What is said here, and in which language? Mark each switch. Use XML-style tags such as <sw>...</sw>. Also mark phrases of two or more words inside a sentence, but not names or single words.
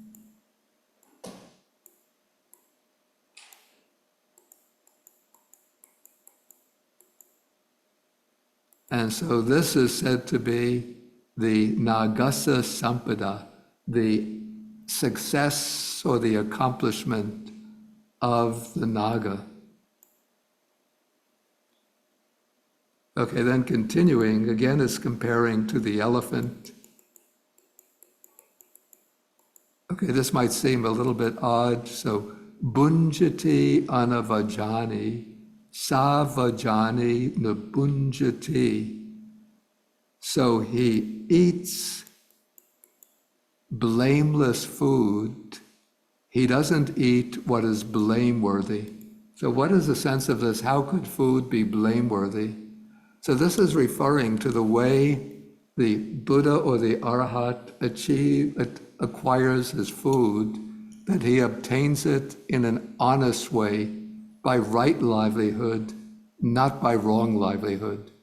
<en>And so this is said to be the</en> <pi>Nagasa Sampada,</pi> <en>the success or the accomplishment of the Naga. Okay, then continuing, again is comparing to the elephant. Okay, this might seem a little bit odd. So,</en> <pi>Bunjati anavajani, savajani nabunjati.</pi> <en>So he eats blameless food. He doesn't eat what is blameworthy. So what is the sense of this? How could food be blameworthy? So this is referring to the way the Buddha or the Arahat acquires his food, that he obtains it in an honest way, by right livelihood, not by wrong livelihood.</en>